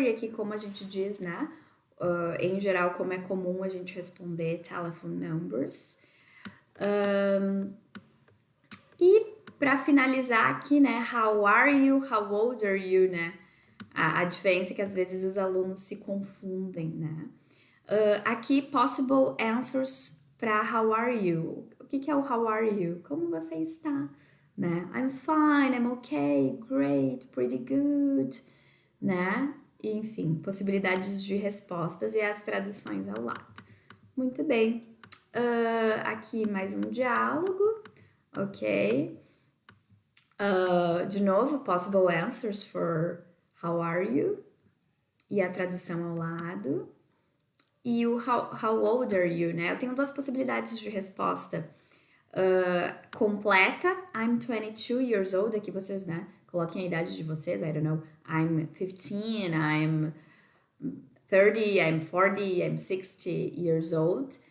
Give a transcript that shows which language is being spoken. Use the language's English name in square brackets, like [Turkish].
[Portuguese] E aqui, como a gente diz, né? Em geral, como é comum a gente responder telephone numbers. E para finalizar aqui, né? [English] How are you? How old are you, [Portuguese] né? A diferença é que às vezes os alunos se confundem, né? Aqui, possible answers para how are you. O que é o how are you? Como você está? Né? [English] I'm fine, I'm okay, great, pretty good, né? [Portuguese] E, enfim, possibilidades de respostas e as traduções ao lado. Muito bem. Aqui mais um diálogo, ok? [English] De novo, possible answers for how are you? [Portuguese] E a tradução ao lado. E o [English] how old are you, [Portuguese] né? Eu tenho duas possibilidades de resposta. Completa, [English] I'm 22 years old. [Portuguese] Aqui vocês, né? Coloquem a idade de vocês. [English] I don't know. I'm 15, I'm 30, I'm 40, I'm 60 years old.